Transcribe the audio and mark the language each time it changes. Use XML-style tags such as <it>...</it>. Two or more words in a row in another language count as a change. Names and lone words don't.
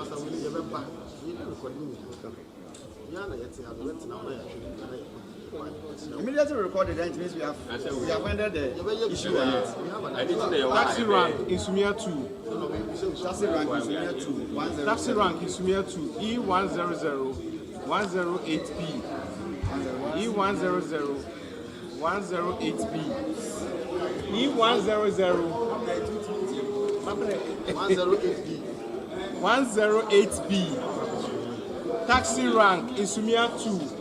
<en>Master, we need to remember. We need to record it. immediately recorded, then it means we have ended the issue. Taxi rank in Sumia 2. Taxi rank in Sumia 2. Taxi rank in Sumia 2. E100 108B. E100 108B. E100 108B. Taxi rank in Sumia 2.</en>